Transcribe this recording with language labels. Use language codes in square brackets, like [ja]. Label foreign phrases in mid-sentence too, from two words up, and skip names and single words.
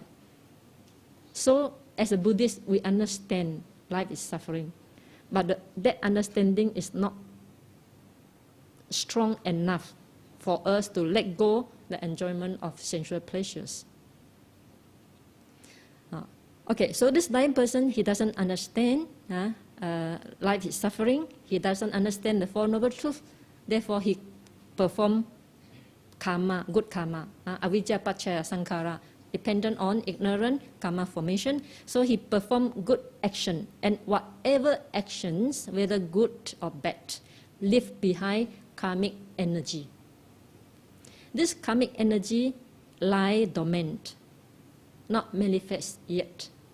[en] So as a Buddhist, we understand life is suffering, but that understanding is not strong enough for us to let go the enjoyment of sensual pleasures. Okay, so this dying person, he doesn't understand life is suffering. He doesn't understand the Four Noble Truths. Therefore, he perform karma, good karma, [pi] avijja paccaya sankhara, [en] dependent on ignorant karma formation. So he perform good action, and whatever actions, whether good or bad, leave behind karmic energy. This karmic energy lie dormant, not manifest yet.